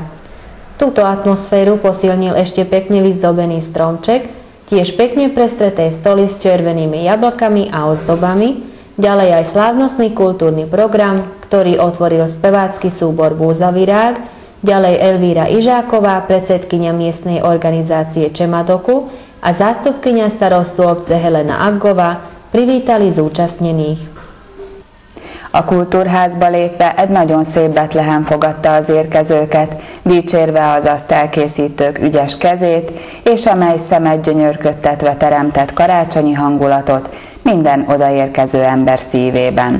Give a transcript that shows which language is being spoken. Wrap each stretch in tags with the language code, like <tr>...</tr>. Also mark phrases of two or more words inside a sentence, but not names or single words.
<sk>Túto atmosféru posilnil ešte pekne vyzdobený stromček, tiež pekne prestreté stoly s červenými jablkami a ozdobami, ďalej aj slávnostný kultúrny program, ktorý otvoril spevácky súbor Búzavirák, ďalej Elvíra Ižáková, predsedkyňa miestnej organizácie Čemadoku a zástupkyňa starostu obce Helena Aggová privítali zúčastnených.</sk> <hu>A kultúrházba lépve egy nagyon szép Betlehem fogadta az érkezőket, dicsérve az azt elkészítők ügyes kezét, és amely szemet gyönyörködtetve teremtett karácsonyi hangulatot minden odaérkező ember szívében.</hu>